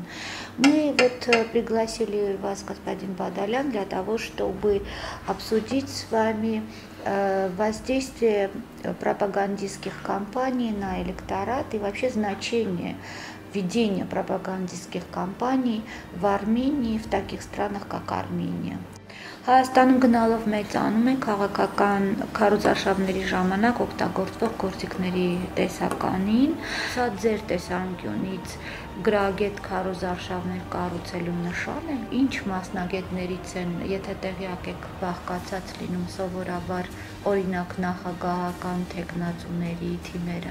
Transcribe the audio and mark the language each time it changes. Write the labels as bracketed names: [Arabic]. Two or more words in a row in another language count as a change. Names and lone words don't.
[Russian] Мы пригласили вас, господин Бадалян, для того, чтобы обсудить с вами воздействие пропагандистских кампаний на электорат и вообще значение ведения пропагандистских кампаний в Армении, в таких странах, как Армения. [Armenian] Հայաստանում գնալով մեծանում է քաղաքական քարոզարշավների ժամանակ օգտագործվող գործիքների տեսականին, սա ձեր տեսանկյունից գրագետ քարոզարշավներ կառուցելու նշան է, ինչ մասնագետներից են, եթե տեղյակ եք, բաղկացած լինում սովորաբար օրինակ նախագահական թեկնածուների թիմերը։